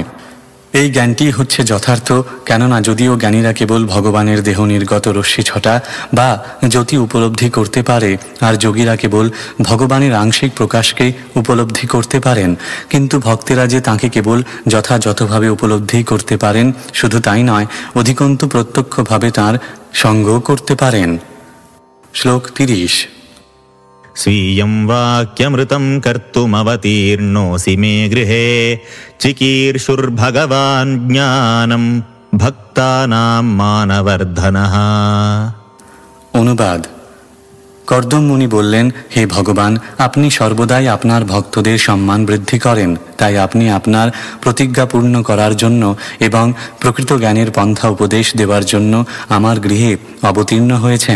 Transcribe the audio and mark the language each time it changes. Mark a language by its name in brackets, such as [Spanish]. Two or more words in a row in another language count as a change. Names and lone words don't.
[Bangla] এই জ্ঞানটি হচ্ছে যথার্থ, কেননা যদিও জ্ঞানীরা কেবল ভগবানের দেহ নির্গত রশ্মি ছটা বা জ্যোতি উপলব্ধি করতে পারে, আর যোগীরা কেবল ভগবানের আংশিক প্রকাশকে উপলব্ধি করতে পারেন, কিন্তু ভক্তেরা যে তাঁকে কেবল যথাযথভাবে উপলব্ধি করতে পারেন শুধু তাই নয়, অধিকন্তু প্রত্যক্ষভাবে তাঁর সঙ্গও করতে পারেন। শ্লোক 30। [Sanskrit] स्वीयं वाक्यमृतं कर्तुमवतीर्णोऽसि मे गृहे चिकीर्षुर्भगवान् ज्ञानं भक्तानां मानवर्धनः। [Bangla] অনুবাদ: কর্দম মুনি বললেন, হে ভগবান, আপনি সর্বদাই আপনার ভক্তদের সম্মান বৃদ্ধি করেন, তাই আপনি আপনার প্রতিজ্ঞা পূর্ণ করার জন্য এবং প্রকৃত জ্ঞানের পন্থা উপদেশ দেওয়ার জন্য আমার গৃহে অবতীর্ণ হয়েছেন।